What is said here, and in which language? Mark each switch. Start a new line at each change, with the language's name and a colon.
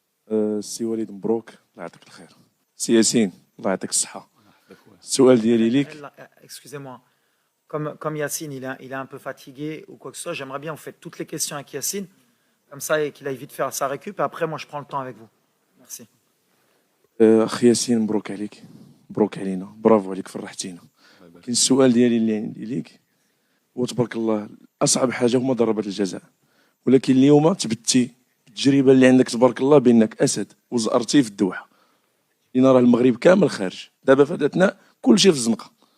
Arabic: السي وليد مبروك الله يعطيك الخير. سي ياسين الله يعطيك الصحة. السؤال ديالي ليك.
French: Excusez-moi. Comme Yacine, il est un peu fatigué ou quoi que ce soit, j'aimerais bien vous faites toutes les questions avec Yacine, comme ça, et qu'il aille vite faire sa récup, et après, moi, je prends le temps avec vous. Merci.
Arabic: أخي ياسين مبروك عليك، مبروك علينا، برافو عليك فرحتينا. كاين السؤال ديالي اللي عندي ليك هو تبارك الله أصعب حاجة هما ضربات الجزاء، ولكن اليوم تبتي التجربة اللي عندك تبارك الله بأنك أسد وزأرتي في الدوحة، لأن راه المغرب كامل خارج، دابا فاتتنا كلشي في الزنقة.